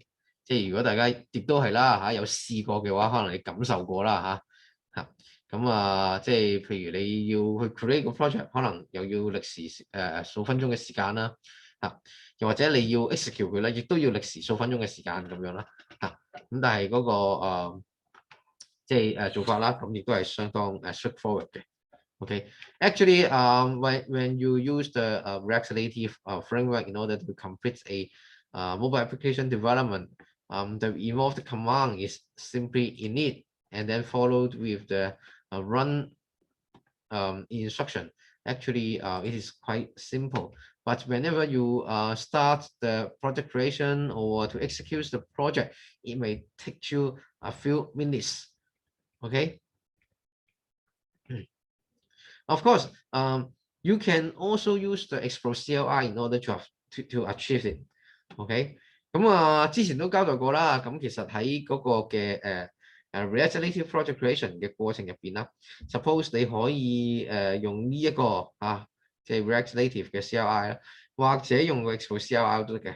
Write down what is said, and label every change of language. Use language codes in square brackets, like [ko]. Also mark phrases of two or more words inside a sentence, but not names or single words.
[yue] 即係如果大家亦都係啦有試過嘅話，可能你感受過啦咁即係譬如你要去 create 個 project， 可能又要歷時數分鐘嘅時間啦，又或者你要 execute 佢咧，亦都要歷時數分鐘嘅時間咁樣啦，咁但係嗰個即係做法啦，咁亦都係相當straightforward 嘅。 [en] Okay, actually, when you use the React Native framework in order to complete a mobile application development, the involved command is simply init and then followed with the run instruction. Actually, it is quite simple. But whenever you start the project creation or to execute the project, it may take you a few minutes. Okay. Of course, you can also use the Explore CLI in order to achieve it. [yue] OK， 咁之前都交代過啦。咁其實喺嗰個嘅 React Native Project Creation 嘅過程入邊啦 ，suppose 你可以用呢一個即係 React Native 嘅 CLI 啦，或者用個 Explore CLI 都得嘅。